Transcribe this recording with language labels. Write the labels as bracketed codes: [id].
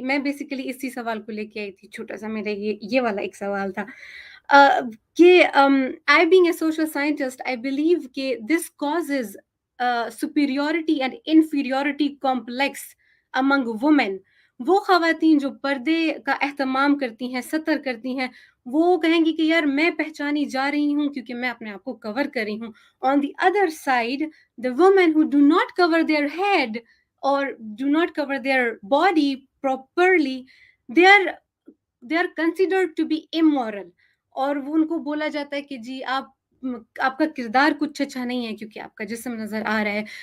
[ur] میں بیسیکلی اسی سوال کو لے کے آئی تھی، چھوٹا سا میرا یہ والا ایک سوال تھا کہ [en] I being a social scientist, I believe [ur] کہ [en] this causes superiority and inferiority complex among women. [ur] وہ خواتین جو پردے کا اہتمام کرتی ہیں، ستر کرتی ہیں، وہ کہیں گی کہ یار میں پہچانی جا رہی ہوں کیونکہ میں اپنے آپ کو کور کر رہی ہوں. [en] On the other side, the women who do not cover their head or do not cover their body properly, they are considered to be immoral. [ur] اور وہ ان کو بولا جاتا ہے کہ جی آپ کا کردار کچھ اچھا نہیں ہے کیونکہ آپ کا جسم نظر آ رہا ہے.